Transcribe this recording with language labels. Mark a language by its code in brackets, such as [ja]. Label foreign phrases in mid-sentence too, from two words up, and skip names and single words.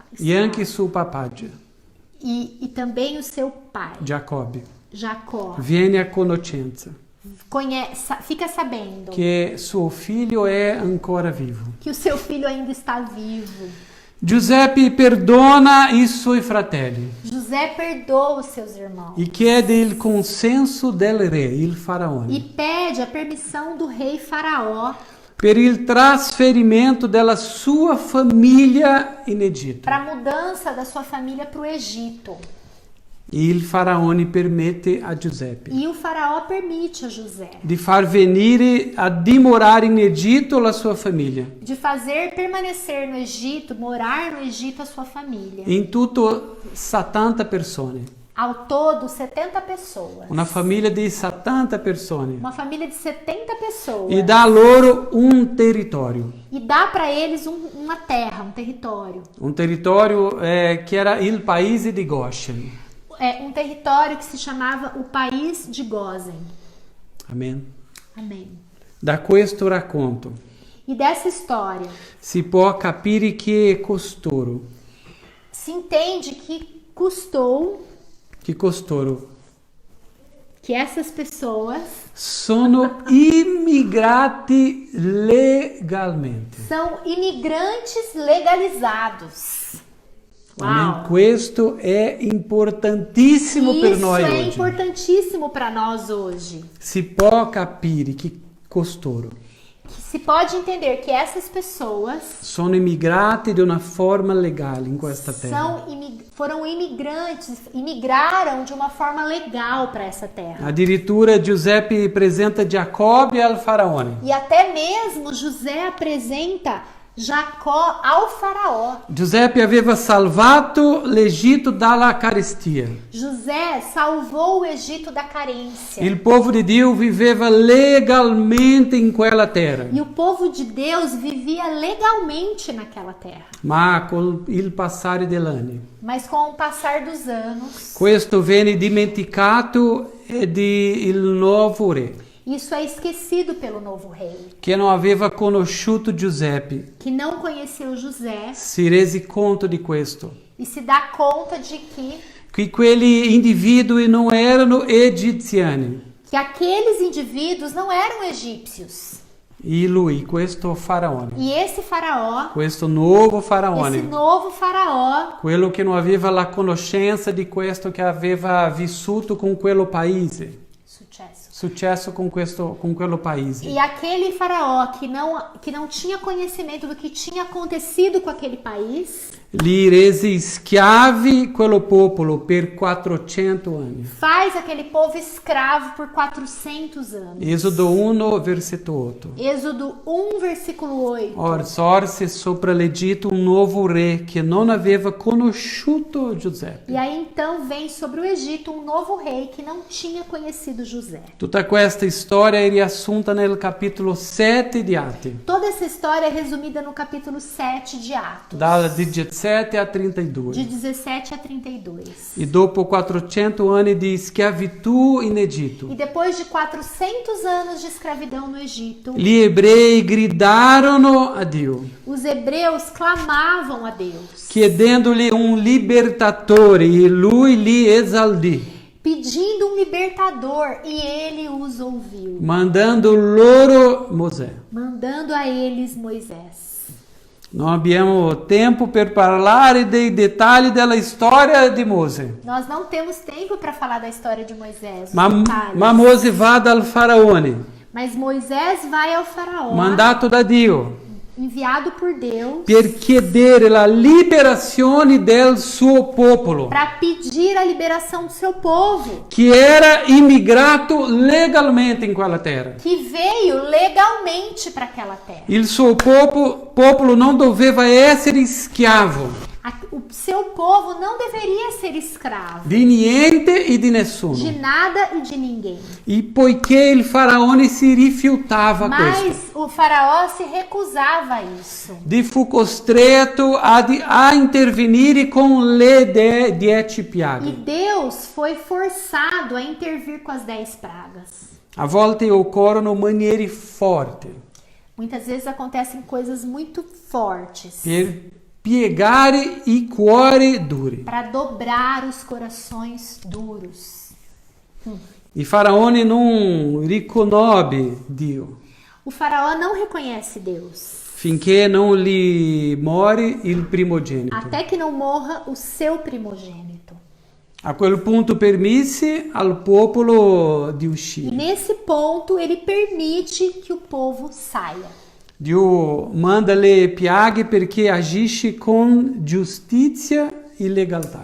[it] E anche suo papà, [pt] E também o seu pai, [it] Giacobbe, [pt] Jacó, [it] viene a conoscenza [pt] fica sabendo [it] che suo figlio è ancora vivo. [pt] que o seu filho ainda está vivo. [it] Giuseppe perdona i suoi fratelli [pt] José perdoa os seus irmãos [it] e chiede il consenso del re, il [pt] e [it] faraone, [pt] pede a permissão do rei Faraó [it] per il trasferimento della sua famiglia in Egitto. [pt] para a mudança da sua família para o Egito. [it] Il faraone permette a Giuseppe [pt] E o Faraó permite a José [it] di far venire a dimorare in Egitto la sua famiglia. [pt] de fazer permanecer no Egito, morar no Egito a sua família. [it] In tutto 70 persone, [pt] Ao todo, 70 pessoas. [it] una famiglia di 70 persone. [pt] Uma família de 70 pessoas. [it] E dà loro un territorio. [pt] E dá para eles uma terra, um território. [it] Un territorio che era il paese di Goshen. [pt] É um território que se chamava o País de Gósen. [it] Amen. [pt] Amém. [it] Da questo racconto [pt] E dessa história [it] si può capire che costoro, [pt] se entende que custou que essas pessoas [it] sono immigrati legalmente. [pt] são imigrantes legalizados. [it] Amen. Questo è importantissimo per noi [pt] Isso é [it] oggi. [pt] importantíssimo para nós hoje. [it] Si può capire che costoro [pt] Que se pode entender que essas pessoas [it] sono immigrati di una forma legale in questa terra. [pt] foram imigrantes, imigraram de uma forma legal para essa terra. [it] Addirittura Giuseppe presenta Giacobbe al faraone. [pt] E até mesmo José apresenta Jacó ao Faraó. [it] Giuseppe aveva salvato l'Egitto dalla carestia. [pt] José salvou o Egito da carência. [it] Il povo di Dio viveva legalmente in quella terra, [pt] E o povo de Deus vivia legalmente naquela terra. [it] ma con il passare degli anni [pt] Mas com o passar dos anos, [it] questo venne dimenticato di il nuovo re, [pt] isso é esquecido pelo novo rei, [it] che non aveva conosciuto Giuseppe. [pt] que não conheceu José [it] Si rese conto di questo, [pt] e se dá conta de [it] che quegli individui non erano egiziani. [pt] que aqueles indivíduos não eram egípcios. [it] E lui, questo faraone, [pt] E esse faraó, [it] questo nuovo [pt] esse [it] faraone, [pt] novo faraó, [it] quello che non aveva la conoscenza di questo che aveva vissuto con quello paese, successo con quello paese. [pt] e aquele faraó que não tinha conhecimento do que tinha acontecido com aquele país, [it] Li rese schiavi quello popolo per 400 anni. [pt] faz aquele povo escravo por 400 anos. [it] Esodo 1, versetto 8. [pt] Êxodo 1, versículo 8. [it] Or sorse sopra l'Egitto un nuovo re che non aveva conosciuto Giuseppe. [pt] E aí então vem sobre o Egito um novo rei que não tinha conhecido José. [it] Tutta questa storia è riassunta nel capitolo 7 di Atti, [pt] Toda essa história é resumida no capítulo 7 de Atos, [it] dal 17 a [pt] de 32. 17 a 32. [it] E dopo 400 anni di schiavitù in Egitto, [pt] E depois de 400 anos de escravidão no Egito, [it] gli ebrei gridarono a Dio, [pt] os hebreus clamavam a Deus, [it] chiedendogli un libertatore, e lui li esaltì, [pt] pedindo um libertador, e ele os ouviu, [it] mandando loro Mosè. [pt] mandando a eles Moisés. [it] Non abbiamo tempo per parlare dei dettagli della storia di Mosè. [pt] Nós não temos tempo para falar da história de Moisés, os [it] Ma [pt] detalhes. [it] Mosè va dal faraone, [pt] Mas Moisés vai ao faraó, [it] mandato da Dio, [pt] enviado por Deus [it] per chiedere la liberazione del suo popolo, [pt] para pedir a liberação do seu povo, [it] che era immigrato legalmente in quella terra. [pt] que veio legalmente para aquela terra. [it] Il suo popolo non doveva essere schiavo [pt] O seu povo não deveria ser escravo [it] di niente e di nessuno. [pt] de nada e de ninguém. [it] E poiché il faraone si rifiutava questo, [pt] Mas o faraó se recusava a isso. [it] fu costretto a intervenire con le 10 [pt] E [it] piaghe. [pt] Deus foi forçado a intervir com as 10 pragas. [it] A volte occorrono maniere forti [pt] Muitas vezes acontecem coisas muito fortes [it] per piegare i cuori duri. [pt] para dobrar os corações duros. [it] Il faraone non riconobbe Dio [pt] O faraó não reconhece Deus [it] finché non gli muore il primogenito. [pt] até que não morra o seu primogênito. [it] A quel punto permise al popolo di [pt] E [it] uscire. [pt] nesse ponto ele permite que o povo saia. [it] Dio manda le piaghe perché agisce con giustizia e legaltà.